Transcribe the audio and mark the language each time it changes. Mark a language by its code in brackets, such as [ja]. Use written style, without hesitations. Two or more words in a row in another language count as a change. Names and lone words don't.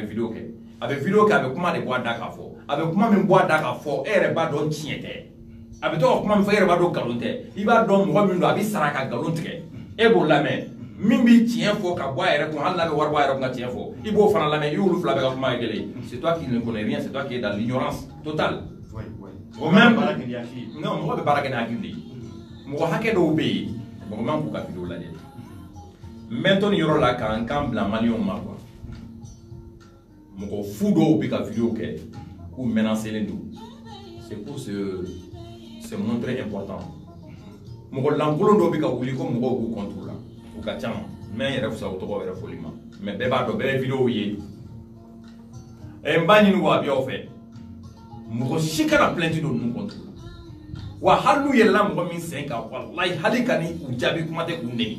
[bm] vidéo kɛ a bɛ vidéo kɛ a bɛ kuma de bɔ a da k'a fɔ a bɛ kuma min bɔ a da k'a fɔ e yɛrɛ b'a dɔn tiɲɛ tɛ a bɛ to ka kuma min fɔ e yɛrɛ b'a dɔn nkalon tɛ i b'a dɔn mɔgɔ min don a bɛ sara ka nkalon tigɛ e b'o lamɛn min b'i tiɲɛ fɔ ka bɔ a yɛrɛ kun hali n'a bɛ wari bɔ a yɛrɛ kun ka tiɲɛ fɔ i b'o fana lamɛn i y'olu fila bɛɛ ka kuma ye kelen [fr] c'est toi qui ne connais rien c'est toi qui es dans l'ignorance totale [bm] o même non mɔgɔ bɛ baara kɛ ni hakili de ye mɔgɔ hakɛ dɔw bɛ yen mɔgɔ man k'u ka vidéo lajɛ n bɛ to nin yɔrɔ la k'an kan bila maliyɛnw ma quoi mɔgɔ fu dɔw bɛ ka vidéo kɛ k'u menacelen don [fr] c'est pour se montrer important [bm] mɔgɔ lankolon dɔw bɛ ka wuli ko mɔgɔw b'u contre la u ka ca mais n yɛrɛ fisa o tɔgɔ yɛrɛ fɔli ma mais bɛɛ b'a dɔn bɛɛ bɛ vidéo ye n b'a ɲini wa a bɛ aw fɛ mɔgɔ si kana plainte don ninnu contre wa hali n'u yɛlɛla mɔgɔ min sen kan walayi hali ka ni u jaabi kuma tɛ k'u nɛni